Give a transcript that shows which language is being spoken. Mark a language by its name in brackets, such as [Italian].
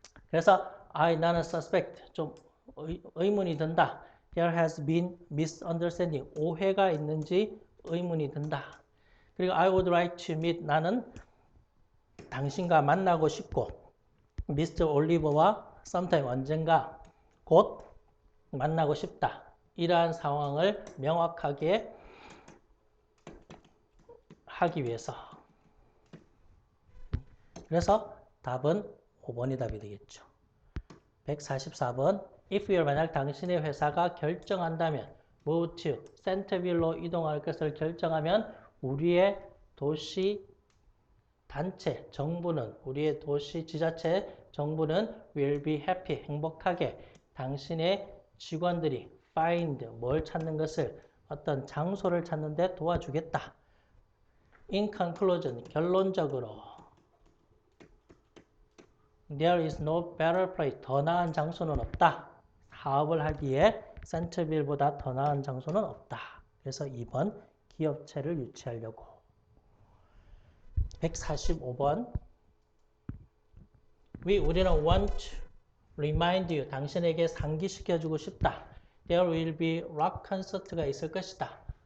[Korean] 그래서 나는 [English] suspect, [Korean] 좀 의문이 든다. [English] There has been misunderstanding, [Korean] 오해가 있는지 의문이 든다. 그리고 [English] I would like to meet, [Korean] 나는 당신과 만나고 싶고 Mr. Oliver와 [English] sometime, [Korean] 언젠가 곧 만나고 싶다. 이러한 상황을 명확하게 하기 위해서. 그래서 답은 5번이 답이 되겠죠. 144번. [English] If you're, [Korean] 만약 당신의 회사가 결정한다면 [English] move to Centerville로 [Korean] 이동할 것을 결정하면 우리의 도시 단체 정부는, 우리의 도시 지자체 정부는 [English] will be happy, [Korean] 행복하게 당신의 직원들이 [English] find, [Korean] 뭘 찾는 것을, 어떤 장소를 찾는 데 도와주겠다. [English] In conclusion, 결론적으로 There is no better place, [Korean] 더 나은 장소는 없다. 사업을 하기에 센터빌보다 더 나은 장소는 없다. 그래서 2번 기업체를 유치하려고. 145번. 우리는 [English] want to remind you, [Korean] 당신에게 상기시켜주고 싶다. [English] There will be rock concert가 [Korean] 있을 것이다.